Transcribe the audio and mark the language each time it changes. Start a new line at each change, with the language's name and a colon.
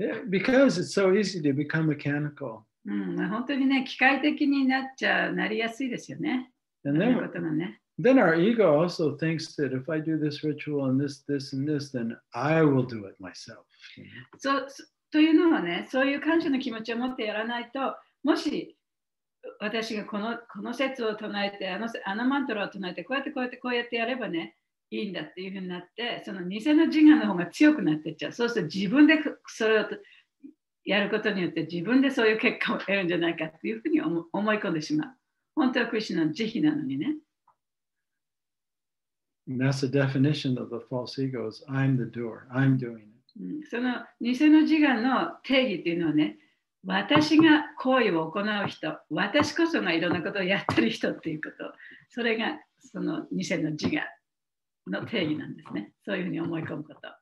English: Because it's so easy to become mechanical.
Japanese: 本当にね、機械的になりやすいですよね。
English: And
Japanese: そういうことがね。
English: then our ego also thinks that if I do this ritual and this, and this, then I will do it myself.
Japanese: というのはね、そういう感謝の気持ちを持ってやらないと、もし私がこの説を唱えて、あのマントラを唱えて、こうやってやればね、いいんだっていうふうになって、その偽の自我の方が強くなっていっちゃう。そうすると自分でそれをやることによって自分でそういう結果を得るんじゃないかっていうふうに思い込んでしまう。本当はクリシュナの慈悲なのにね。
English: And that's the definition of the false ego is I'm the doer, I'm doing it.
Japanese: その偽の自我の定義っていうのはね、私が行為を行う人、私こそがいろんなことをやってる人っていうこと、それがその偽の自我の定義なんですね。そういうふうに思い込むこと。